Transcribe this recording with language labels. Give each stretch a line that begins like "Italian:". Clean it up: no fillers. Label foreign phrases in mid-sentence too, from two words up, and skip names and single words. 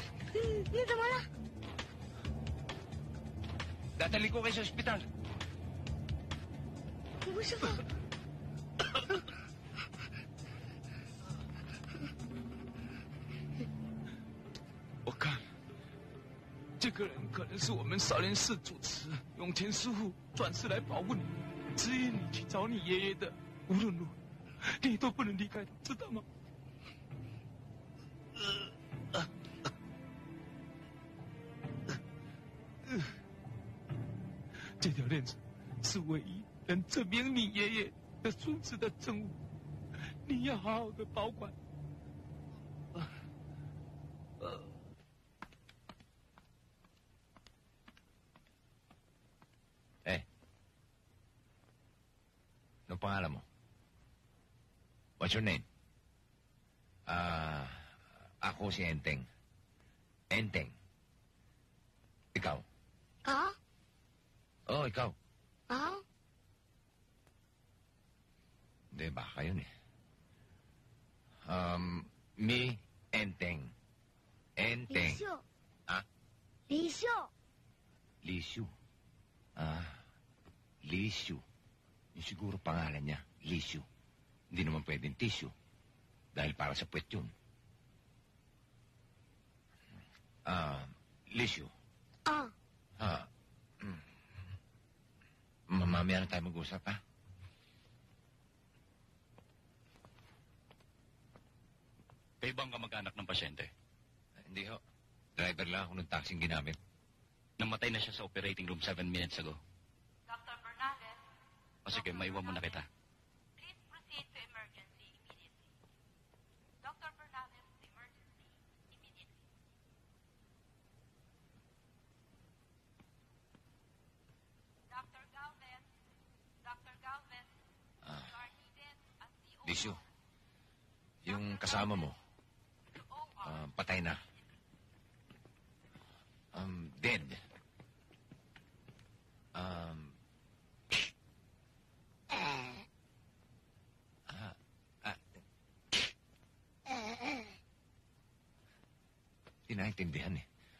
Chinese: 你怎么了？
Filipino: Dadali ko kayo sa ospital.
Chinese: 吴师傅，我看，这个人可能是我们少林寺主持永乾师傅转世来保护你，指引你去找你爷爷的。无论如何，你都不能离开他，知道吗？这条链子是唯一能证明你爷爷的孙子的证物，你要好好的保管。
Filipino: Eh. Ano pangalan mo?
English: What's your name?
Filipino: Ako si Enteng. Enteng. Ikaw? 啊 Oh, ikaw. 啊， Hindi, baka yun eh.
English: Me, Enteng.
Chinese: 李
Filipino: Enteng.
Chinese: 秀， Ah? 李秀，
Filipino: Lisyu. Lisyu. Yung siguro pangalan niya, Lisyu. Hindi naman pwedeng tissue. Dahil para sa puwet yun. Lisyu. 啊， Mamaya na tayo mag-usap, ha? Kayo bang kamag-anak ng pasyente? Hindi ho. Driver lang ako ng taxing ginamit. Namatay na siya sa
English: operating room 7 minutes ago. Dr. Bernales,
Filipino: O sige, maiwan mo na kita.
English: please proceed to emergency immediately. Dr. Bernales, to emergency immediately. Dr. Galvez, Dr. Galvez, you are needed at the OR.
Filipino: Lisyu, yung kasama mo, patay na. Dead. Hindi naintindihan eh.